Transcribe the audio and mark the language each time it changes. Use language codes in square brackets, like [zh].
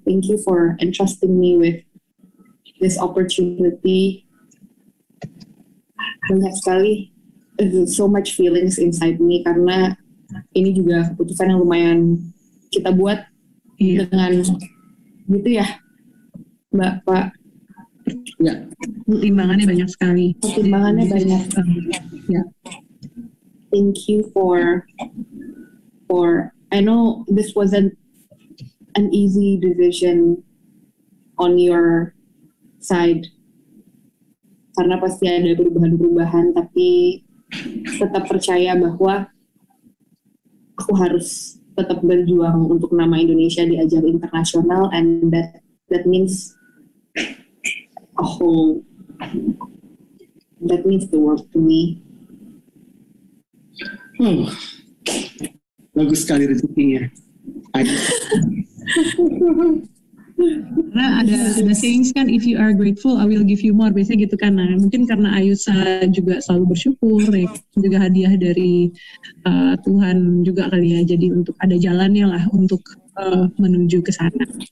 [en] Thank you for entrusting me with this opportunity. [id] Banyak sekali, [en] so much feelings inside me [id] karena ini juga keputusan yang lumayan kita buat dengan gitu ya Mbak Pak. Ya. Pertimbangannya banyak sekali. Pertimbangannya banyak. Ya. [en] Thank you for I know this wasn't an easy decision on your side [id] karena pasti ada perubahan-perubahan, tapi tetap percaya bahwa aku harus tetap berjuang untuk nama Indonesia di ajang internasional, [en] and that means that means the world to me. [id] Bagus sekali rezekinya. Karena ada [en] sayings kan, if you are grateful, I will give you more. [id] Biasanya gitu kan. Nah, mungkin karena Ayusa juga selalu bersyukur, ya, juga hadiah dari Tuhan juga kali ya. Jadi untuk ada jalannya lah untuk menuju ke sana.